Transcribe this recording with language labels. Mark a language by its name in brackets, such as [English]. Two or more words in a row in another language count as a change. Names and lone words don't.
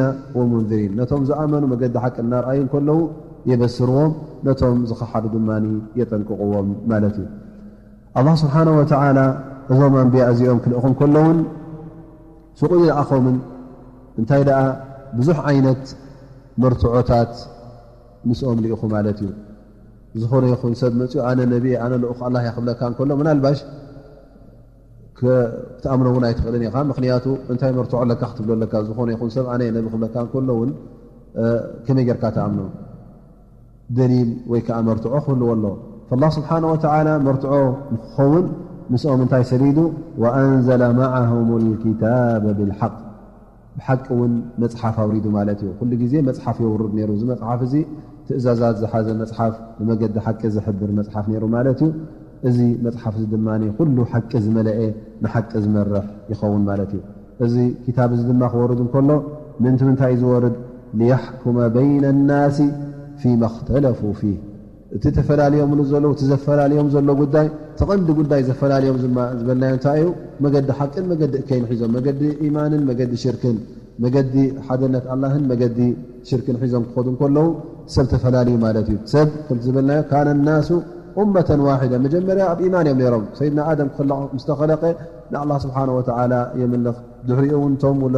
[Tigrinya] ወሙንذሪን ነቶም ዝኣመኑ መገዲ ሓቂ እናርኣዩ ከለዉ የበስርዎም ነቶም ዝኸሓዱ ድማ የጠንቅቕዎም ማለት እዩ [Arabic] الله سبحانه وتعالى [Tigrinya] እዞም ኣንብያ እዚኦም ክልእኹም ከለውን ስቑ ይለኣኸምን እንታይ ደኣ ብዙሕ ዓይነት መርትዖታት ምስኦም ልኢኹ ማለት እዩ ዝኾነ ይኹን ሰብ መፅኡ ኣነ ነቢ ኣነ ልኡኽ ኣላህ የኽብለካ እንከሎ ምናልባሽ ክትኣምኖ እውን ኣይትኽእልን ኢኻ ምክንያቱ እንታይ መርትዖ ለካ ክትብሎ ለካ ዝኾነ ይኹን ሰብ ኣነ ነቢ ክብለካ እንከሎ እውን ከመይ ጌርካ ተኣምኖ ደሊል ወይ ከዓ መርትዖ ክህልዎ ኣሎ [Arabic] فالله سبحانه وتعالى [Tigrinya] መርትዖ ንክኸውን ምስኦም እንታይ ሰሊዱ [Arabic] وأنزل معهم الكتاب بالحق [Tigrinya] ብሓቂ እውን መፅሓፍ ኣውሪዱ ማለት እዩ ኩሉ ግዜ መፅሓፍ የውርድ ነይሩ እዚ መፅሓፍ እዚ ትእዛዛት ዝሓዘ መፅሓፍ ንመገዲ ሓቂ ዝሕብር መፅሓፍ ነይሩ ማለት እዩ እዚ መፅሓፍ እዚ ድማ ኩሉ ሓቂ ዝመልአ ንሓቂ ዝመርሕ ይኸውን ማለት እዩ እዚ ክታብ እዚ ድማ ክወርድ እንከሎ ምንቲ ምንታይ እዩ ዝወርድ [Arabic] ليحكم بين الناس فيما اختلفوا فيه [Tigrinya] እቲ ተፈላለዮም ዘለው እቲ ዘፈላለዮም ዘሎ ጉዳይ ተቐንዲ ጉዳይ ዘፈላለዮም ዝበልናዮ እንታይ እዩ መገዲ ሓቅን መገዲ እከይን ሒዞም መገዲ ኢማንን መገዲ ሽርክን መገዲ ሓደነት ኣላህን መገዲ ሽርክን ሒዞም ክኸዱ ከለዉ ሰብ ተፈላለዩ ማለት እዩ ሰብ ከም ዝበልናዮ [Arabic] كان الناس أمة واحدة [Tigrinya] መጀመርያ ኣብ ኢማን እዮም ነይሮም ሰይድና ኣደም ምስ ተኸለቀ ንኣላህ [Arabic] سبحانه وتعالى [Tigrinya] የምልኽ ድሕሪኡ እውን ቶም